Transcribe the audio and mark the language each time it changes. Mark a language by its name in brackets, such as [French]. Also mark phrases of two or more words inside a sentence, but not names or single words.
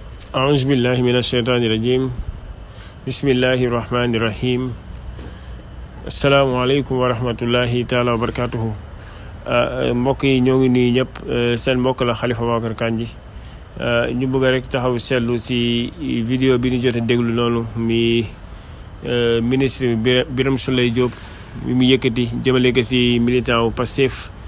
[Arabic] أعوذ بالله من الشيطان الرجيم بسم الله الرحمن الرحيم السلام عليكم ورحمة الله تعالى وبركاته [Wolof] mbokk yi ñoo ngi nuyu ñëpp seen mbokk la Khalifa Babacar Kandji ñu bëgg rek taxaw seetlu ci vidéo bi ñu jot a déglu noonu mi ministre Birame Souleye Diop mi mu yëkkati jëmale ko ci militant wu Pastef